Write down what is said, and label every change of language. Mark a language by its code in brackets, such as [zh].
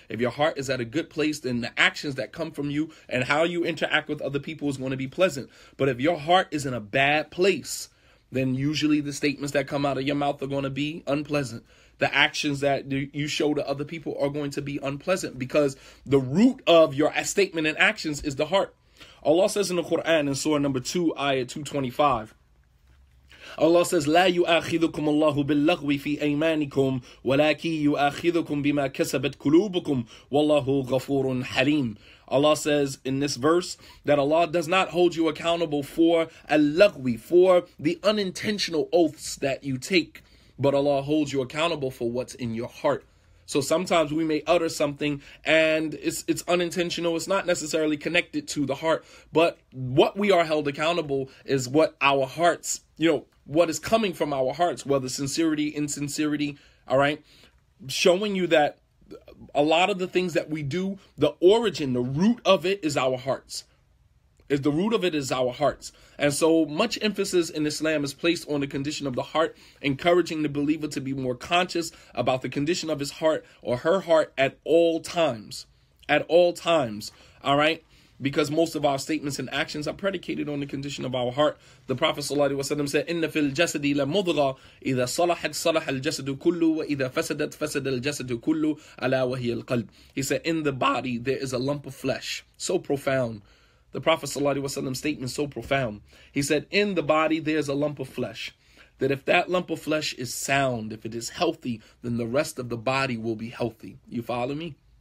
[en] If your heart is at a good place, then the actions that come from you and how you interact with other people is going to be pleasant. But if your heart is in a bad place, then usually the statements that come out of your mouth are going to be unpleasant. The actions that you show to other people are going to be unpleasant because the root of your statement and actions is the heart. Allah says in the Quran in Surah number 2, ayah 225, Allah says, [ar] لا يؤاخذكم الله باللغو في أيمانكم ولكن يؤاخذكم بما كسبت قلوبكم والله غفور حليم. [en] Allah says in this verse that Allah does not hold you accountable for al-lagwi, for the unintentional oaths that you take, but Allah holds you accountable for what's in your heart. So sometimes we may utter something and it's unintentional. It's not necessarily connected to the heart, but what we are held accountable is what our hearts, what is coming from our hearts, whether sincerity, insincerity, all right, showing you that a lot of the things that we do, the origin, the root of it is our hearts. The root of it is our hearts. And so much emphasis in Islam is placed on the condition of the heart, encouraging the believer to be more conscious about the condition of his heart or her heart at all times. At all times. All right? Because most of our statements and actions are predicated on the condition of our heart. The Prophet ﷺ said, [ar] إِنَّ فِي الْجَسَدِ لَمُضْغَةً إِذَا صَلَحَتْ صَلَحَ الْجَسَدُ كُلُّهُ وَإِذَا فَسَدَتْ فَسَدَ الْجَسَدُ كُلُّهُ أَلَا وَهِيَ الْقَلْبُ. [en] He said, in the body there is a lump of flesh. So profound. The Prophet ﷺ statement is so profound. He said, in the body there's a lump of flesh. That if that lump of flesh is sound, if it is healthy, then the rest of the body will be healthy. You follow me?